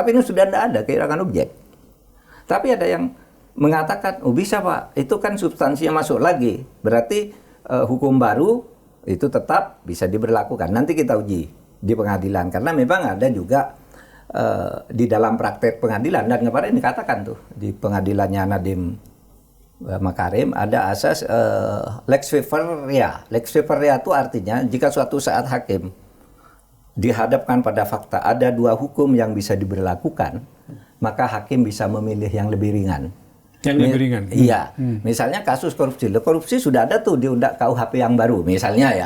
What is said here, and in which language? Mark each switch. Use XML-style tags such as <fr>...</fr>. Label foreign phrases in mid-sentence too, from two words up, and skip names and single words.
<id>Tapi ini sudah tidak ada, kehilangan objek. Tapi ada yang mengatakan, oh bisa Pak, itu kan substansinya masuk lagi. Berarti hukum baru itu tetap bisa diberlakukan. Nanti kita uji di pengadilan, karena memang ada juga di dalam praktek pengadilan, dan kemarin dikatakan tuh di pengadilannya Nadiem Makarim ada asas</id> <la>lex vivaria. Lex vivaria</la> <id>itu artinya jika suatu saat hakim dihadapkan pada fakta ada dua hukum yang bisa diberlakukan, maka hakim bisa memilih yang lebih ringan. Yang lebih ringan? Iya. Misalnya kasus korupsi. Korupsi sudah ada tuh di KUHP yang baru, misalnya ya.</id>